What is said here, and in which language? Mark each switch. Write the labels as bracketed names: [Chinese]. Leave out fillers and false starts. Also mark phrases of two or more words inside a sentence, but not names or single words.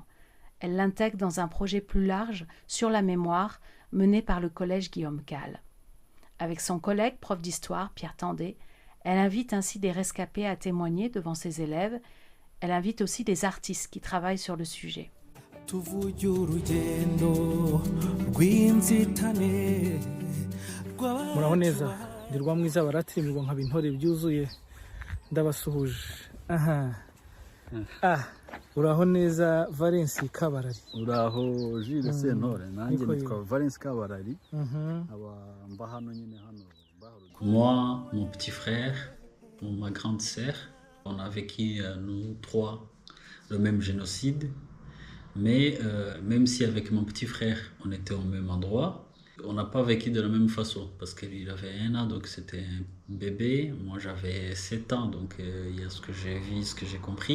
[French] Elle l'intègre dans un projet plus large sur la mémoire mené par le collège Guillaume Calle. Avec son collègue, prof d'histoire, Pierre Tendé, elle invite ainsi des rescapés à témoigner devant ses élèves. Elle invite aussi des artistes qui travaillent sur le sujet. [Kinyarwanda] Muraho neza ndirwa mwiza baratimirwa nkaba intore byuzuye ndabasuhuje. Uraho neza Valence Kabarari. Uraho Jules Sentore. Nanjye nitwa Valence Kabarari. Mba hano nyine hano. [French] Moi, mon petit frère, ma grande sœur, on a vécu nous trois le même génocide, mais même si avec mon petit frère on était au même endroit, on n'a pas vécu de la même façon, parce qu'il avait 1 an, donc c'était un bébé, moi j'avais 7 ans, donc il y a ce que j'ai vu, ce que j'ai compris.